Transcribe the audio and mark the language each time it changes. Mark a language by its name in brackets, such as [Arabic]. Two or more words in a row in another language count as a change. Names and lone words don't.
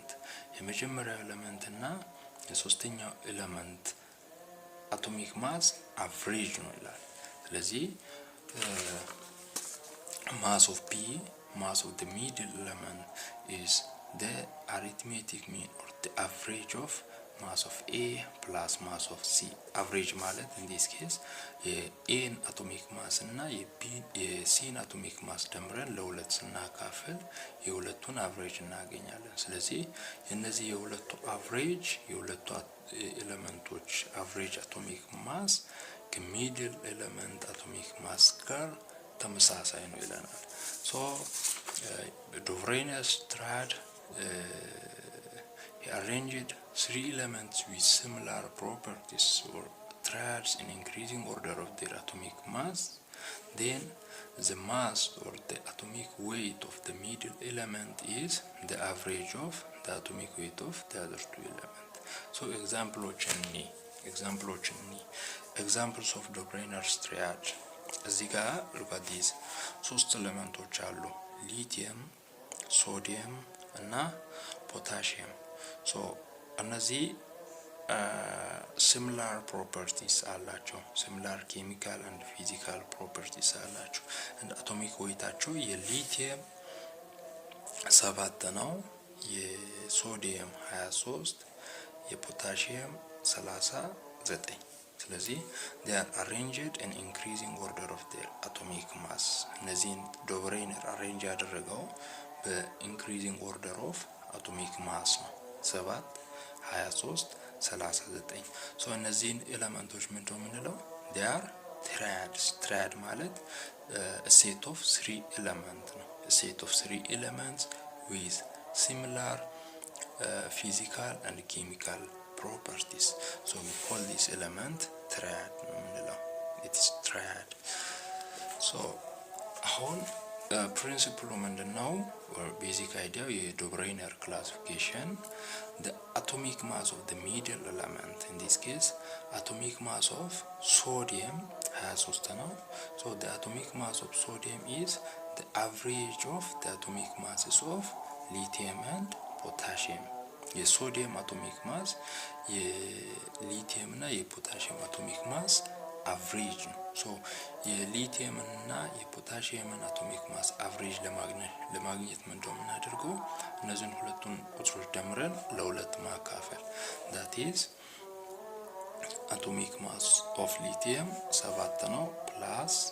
[Amharic] የመጀመሪያው ኤሌመንት እና የሶስተኛው ኤሌመንት [English] atomic mass average [Amharic] ነው ይላል። ስለዚህ [English] mass of B, mass of the middle element, is the arithmetic mean or the average of mass of A plus mass of C. [Amharic] average ማለት [English] in this case A atomic mass [Amharic] እና [English] C atomic mass [Amharic] ደምረን ለሁለት ስናካፍል የሁለቱን average እናገኛለን። ስለዚህ እነዚህ የሁለቱ average የሁለቱ ኤሌመንቶች [English] average atomic mass [Amharic] ከሚድል ኤሌመንት [English] atomic mass [Amharic] ጋር ተመሳሳይ ነው ይለናል። [English] so Dobereiner's triad he arranged three elements with similar properties or triads in increasing order of their atomic mass. Then the mass or the atomic weight of the middle element is the average of the atomic weight of the other two elements. so examples of Dobereiner's triad. [Amharic] እዚህ ጋር [English] look at these [Amharic] ሶስት ኤሌመንቶች አሉ ሊቲየም ሶዲየም እና ፖታሺየም። so እነዚህ [English] similar properties [Amharic] አላቸው [English] similar chemical and physical properties [Amharic] አላቸው [English] and atomic weighታቸው [Amharic] የሊቲየም [English] 7 [Amharic] ነው የሶዲየም 23 የፖታሺየም 39 ስለዚህ [English] they are arranged in increasing order of their atomic mass. [Amharic] እነዚህን Dobereiner arrange ያደረገው [English] በincreasing order of atomic mass [Amharic] ነው 7 23 39 so እነዚህን ኤሌመንቶች ምንድነው የምንለው? [English] they are triad ማለት a set of 3 elements ነው a set of 3 elements with similar physical and chemical properties. so we call this element triad. it is triad. so አሁን principle ምንድነው or basic idea የዶብሬይነር classification the atomic mass of the middle element, in this case atomic mass of sodium 23 ነው so the atomic mass of sodium is the average of the atomic masses of lithium and potassium. [Amharic] የሶዲየም [English] atomic mass [Amharic] የሊቲየም እና የፖታሺየም [English] atomic mass average [Amharic] ነው ሶ የሊቲየም እና የፖታሺየም [English] atomic mass average [Amharic] ለማግኘት ምንድነው የምናደርገው? እነዚህን ሁለቱን ቁጥሮች ደምረን ለሁለት ማካፈል [English] that is atomic mass of lithium [Amharic] 7 ነው ፕላስ